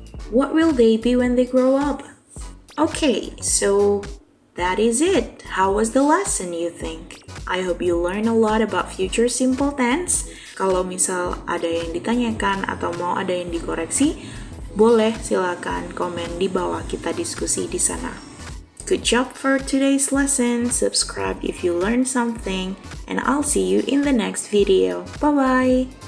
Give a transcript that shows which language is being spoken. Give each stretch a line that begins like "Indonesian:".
English: What will they be when they grow up? Okay, so that is it. How was the lesson, you think? I hope you learn a lot about future simple tense.
Indonesian: Kalau misal ada yang ditanyakan atau mau ada yang dikoreksi, boleh silakan komen di bawah, kita diskusi di sana.
English: Good job for today's lesson. Subscribe if you learned something, and I'll see you in the next video. Bye-bye.